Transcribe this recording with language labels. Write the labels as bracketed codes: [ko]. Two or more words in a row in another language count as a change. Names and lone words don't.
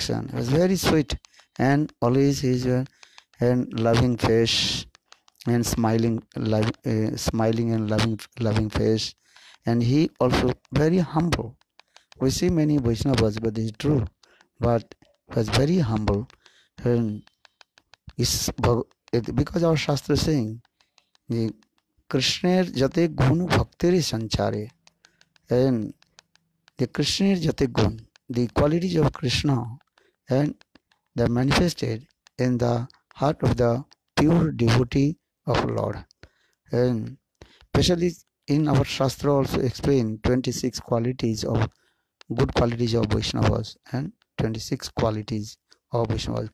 [en] It was very sweet, and always his and loving face and smiling, smiling and loving face, and he also very humble. We see many Vaishnavas, but it's true, but was very humble, and is because our Shastra is saying the [bn] কৃষ্ণের যত গুণ ভক্তিরি সঞ্চারে, [en] and the [bn] কৃষ্ণের যত গুণ, [en] the qualities of Krishna, and they are manifested in the heart of the pure devotee of Lord. And especially in our Shastra also explain 26 qualities of good qualities of Vaishnavas, and 26 qualities of Vaishnavas.